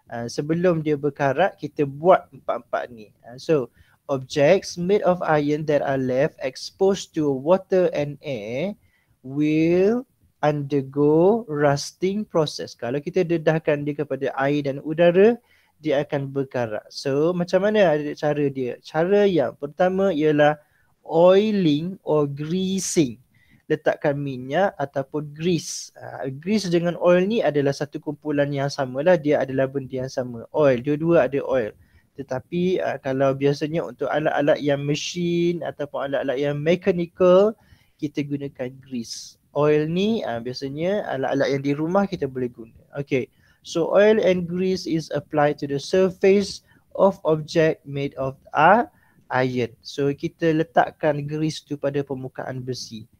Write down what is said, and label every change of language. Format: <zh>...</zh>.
<ms>Sebelum dia berkarat kita buat 4 ni.</ms> <en>So, objects made of iron that are left exposed to water and air will undergo rusting process.</en> <ms>Kalau kita dedahkan dia kepada air dan udara, dia akan berkarat. So macam mana ada cara dia? Cara yang pertama ialah</ms> <en>oiling or greasing.</en> <ms>Letakkan minyak ataupun grease. Grease dengan oil ni adalah satu kumpulan yang samalah. Dia adalah benda yang sama. Oil, dua-dua ada oil. Tetapi kalau biasanya untuk alat-alat yang mesin ataupun alat-alat yang mechanical, kita gunakan grease. Oil ni biasanya alat-alat yang di rumah kita boleh guna.</ms> <en>Okay, so oil and grease is applied to the surface of object made of iron.</en> <ms>So kita letakkan grease tu pada permukaan besi.</ms>